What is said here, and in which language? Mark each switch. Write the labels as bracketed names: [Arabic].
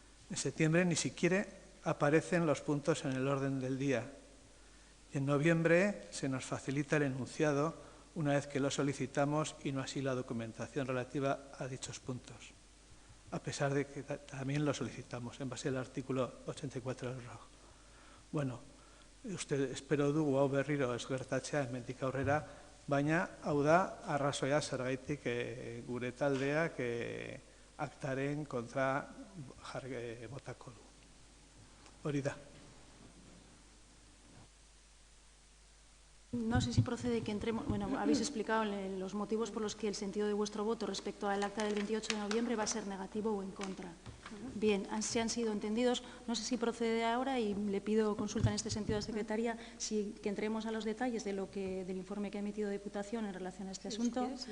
[Spanish] En septiembre ni siquiera aparecen los puntos en el orden del día. Y en noviembre se nos facilita el enunciado una vez que lo solicitamos y no así la documentación relativa a dichos puntos, a pesar de que también lo solicitamos en base al artículo 84 del ROG. [Basque] Bueno, espero dugu hau berriro ez gertatzea hemendik aurrera, baina hau da arrazoia zergaitik gure taldeak aktaren kontra botako du. Hori da. [Spanish] No sé si procede que entremos... Bueno, habéis explicado los motivos por los que el sentido de vuestro voto respecto al acta del 28 de noviembre va a ser negativo o en contra. Bien, se han sido entendidos. No sé si procede ahora y le pido consulta en este sentido a la secretaria que entremos a los detalles del informe que ha emitido Diputación en relación a este asunto.